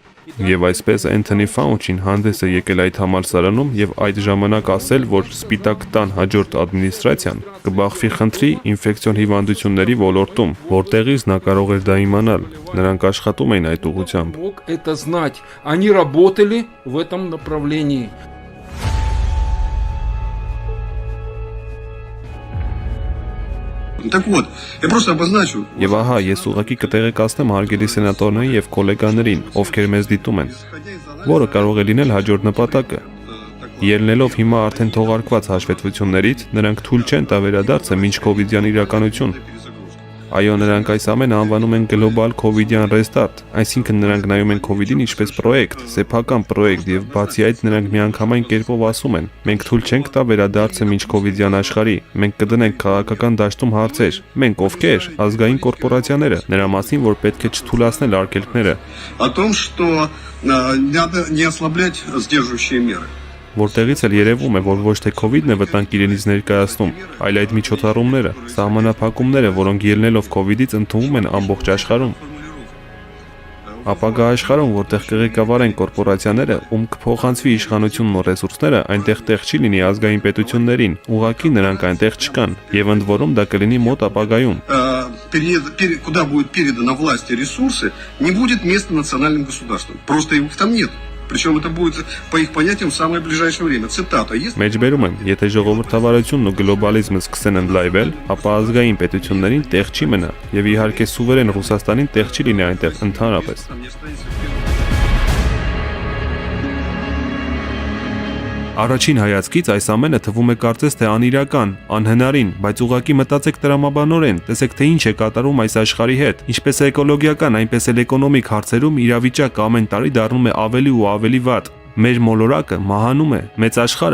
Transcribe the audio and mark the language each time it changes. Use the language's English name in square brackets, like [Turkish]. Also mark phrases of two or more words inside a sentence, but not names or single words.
[Armenian] Եվ այսպես Էնթոնի Ֆաուչին հանդես է եկել այդ համալսարանում եւ այդ ժամանակ ասել, որ Սպիտակ տան հաջորդ ադմինիստրացիան կբախվի խնդրի ինֆեկցիոն հիվանդությունների ոլորտում, որտեղից նա կարող էր դա իմանալ։ Նրանք աշխատում էին այդ ուղղությամբ։ [Russian] Мог это знать. Они работали в этом направлении. Так вот, я просто обозначу. [Armenian] Եվ ահա ես ուղղակի կտեղեկացնեմ հարգելի սենատորներին եւ գոլեգաներին, ովքեր մեզ դիտում են, որը կարող է լինել հաջորդ նպատակը։ Ելնելով հիմա արդեն թողարկված հաշվետվություններից, նրանք թույլ չեն տա վերադարձը մինչ կովիդյան իրականություն։ Այո, նրանք այս ամենը անվանում են գլոբալ կովիդյան ռեստարտ, այսինքն նրանք նայում են կովիդին ինչպես պրոյեկտ, սեփական պրոյեկտ եւ բացի այդ նրանք միանգամայն կերպով ասում են. մենք թույլ չենք տա վերադարձը մինչ կովիդյան աշխարհի, մենք կդնենք քաղաքական դաշտում հարցեր, մենք ովքեր, ազգային կորպորացիաները, նրա մասին, որ պետք է չթույլատրել արգելքները, [Russian] О том, что надо не ослаблять сдерживающие меры. [Armenian] Որտեղից էլ երևում է, որ ոչ թե կովիդն է վտանգ իրենից ներկայացնում, այլ այդ միջոցառումները, սահմանափակումները, որոնք ելնելով կովիդից ընդունվում են ամբողջ աշխարհում։ Ապագա աշխարհում, որտեղ կղեկավարեն կորպորացիաները, ում կփոխանցվի իշխանությունն ու ռեսուրսները, այնտեղ տեղ չի լինի ազգային պետություններին, ուղղակի նրանք այնտեղ չկան, եւ ընդ որում դա կլինի մոտ ապագայում։ [Russian] Куда будет передана власть и ресурсы, не будет места национальным государствам. Просто их там нет. Причем это будет, по их понятиям, в самое ближайшее время. Цитата. [Armenian] Մեջբերում եմ, եթե ժողովրդավարությունն ու գլոբալիզմը սկսեն ընդլայնվել, ապա ազգային պետություններին տեղ չի մնա, եւ իհարկե սուվերեն Ռուսաստանին տեղ չի լինի այնտեղ ընդհանրապես։ Առաջին հայացքից այս ամենը թվում է կարծես թե անիրական, անհնարին, բայց ուղղակի մտածեք տրամաբանորեն, տեսեք թե ինչ է կատարում այս աշխարհի հետ, ինչպես էկոլոգիական, այնպես էլ էկոնոմիկ հարցերում իրավիճակը ամեն տարի դառնում է ավելի ու ավելի վատ։ Մեր մոլորակը մահանում է, մեծ աշխարհը